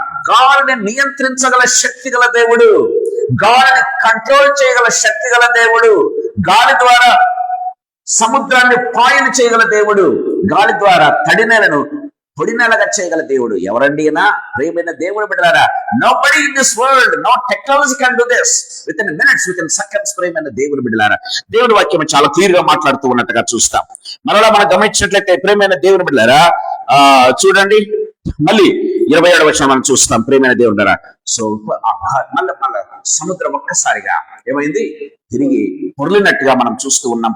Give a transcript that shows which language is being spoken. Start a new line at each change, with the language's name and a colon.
Telugu: గాలిని నియంత్రించగల శక్తి గల దేవుడు, గాలిని కంట్రోల్ చేయగల శక్తి గల దేవుడు, గాలి ద్వారా సముద్రాన్ని పాయలు చేయగల దేవుడు, గాలి ద్వారా తడి నేలను పొడి నేలగా చేయగల దేవుడు ఎవరండి అనా? ప్రియమైన దేవుడు బిడ్డలారా,
English: nobody in this world, no technology can do this within minutes, within seconds.
Telugu: ప్రియమైన దేవుడు బిడ్డలారా, దేవుడి వాక్యం చాలా క్లియర్ గా మాట్లాడుతూ ఉన్నట్టుగా చూస్తాం. మరలా మనం గమనించినట్లయితే ప్రియమైన దేవుని బిడ్డలారా, చూడండి మళ్ళీ 27వ వచనం మనం చూస్తాం. ప్రియమైన దేవుడు బిడ్డలారా, సో మళ్ళీ సముద్రం ఒక్కసారిగా ఏమైంది, తిరిగి పొర్లినట్టుగా మనం చూస్తూ ఉన్నాం.